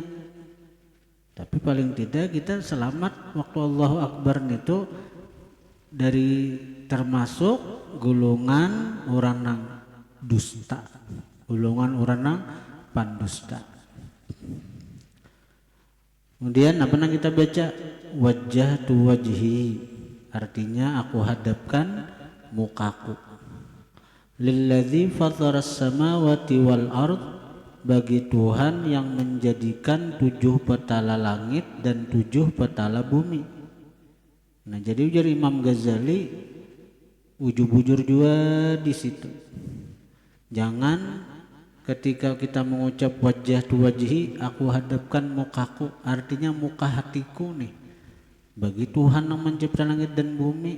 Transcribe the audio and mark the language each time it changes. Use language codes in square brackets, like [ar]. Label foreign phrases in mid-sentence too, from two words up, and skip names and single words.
[bjn] Tapi paling tidak kita selamat waktu Allahu Akbar itu dari termasuk golongan orang nang dusta, golongan orang nang pandusta. [id] Kemudian apa yang kita baca? [ar] وجهت وجهي, [id] artinya aku hadapkan mukaku. [ar] للذي فطر السماوات والأرض, [id] bagi Tuhan yang menjadikan 7 petala langit dan 7 petala bumi. [bjn] Nah, jadi ujar Imam Ghazali ujub-ujur juga di situ. [id] Jangan ketika kita mengucap [ar] وجهت وجهي, [id] aku hadapkan mukaku, artinya muka hatiku nih bagi Tuhan yang mencipta langit dan bumi.